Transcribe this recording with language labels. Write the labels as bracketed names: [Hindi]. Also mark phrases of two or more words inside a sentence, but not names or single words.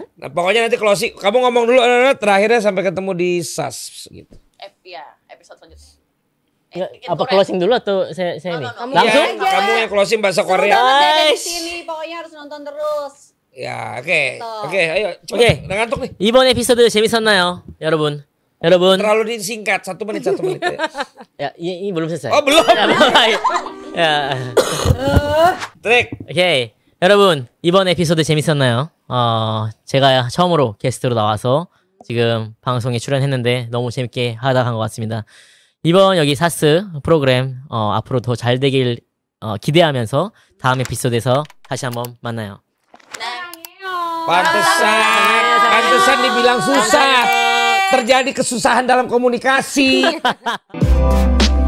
[Indonesian] Nah, pokoknya nanti closing. Kamu ngomong dulu terakhirnya sampai ketemu di SAS gitu. Ya, episode selanjutnya. Ya, bikin apa turet. closing dulu atau saya ini? No, no, no. Langsung? Ya, kamu yang closing bahasa Seru Korea. banget ya dari Guys. sini, pokoknya harus nonton terus. Ya, oke. Betul. Oke, ayo. Cepet. Oke. Udah ngantuk nih. [Korean] 이번 에피소드 재밌었나요, 여러분? 여러분. [Indonesian] Terlalu disingkat. 1 menit. Ya, ini belum selesai. Oh, belum. Ya, belum. Ya. Trik. [Korean] 오케이. 여러분, 이번 에피소드 재밌었나요? 제가 처음으로 게스트로 나와서 지금 방송에 출연했는데 너무 재밌게 하다 간 것 같습니다. 이번 여기 사스 프로그램, 앞으로 더 잘 되길 기대하면서 다음 에피소드에서 다시 한번 만나요. [Indonesian] Pantesan dibilang susah. Terjadi kesusahan dalam komunikasi.